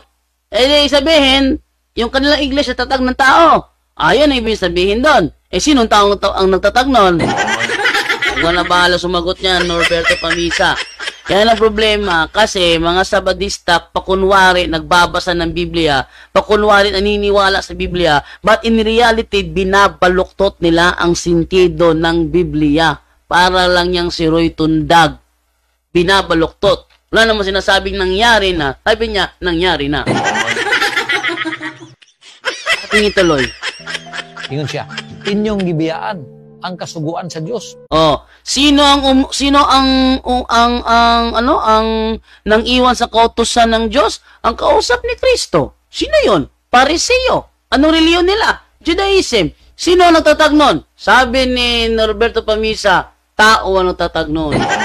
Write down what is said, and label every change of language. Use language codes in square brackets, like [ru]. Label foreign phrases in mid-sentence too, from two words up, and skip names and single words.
[tl] Sabihin, yung kanilang iglesia tatag ng tao. Ayun ang ibig sabihin doon. Sinong taong ang nagtatag nun? Huwag na bahala sumagot niya, Norberto Pamisa. Yan ang problema kasi mga Sabadista pakunwari nagbabasa ng Biblia, pakunwari naniniwala sa Biblia, [en] but in reality [tl] binabaluktot nila ang sentido ng Biblia para lang yang si Roy Tundag. Binabaluktot. Wala naman sinasabing nangyari na. Sabi niya, nangyari na. Ating ituloy. [ceb] Ingon siya, inyong gibiyaan ang kasuguan sa Dios. Oh, [tl] sino ang nang iwan sa kautusan ng Diyos? Ang kausap ni Kristo. Sino 'yon? Pariseo. Anong reliyon nila? Judaism. Sino ang nagtatag nun? Sabi ni Norberto Pamisa, tao ang nagtatag nun.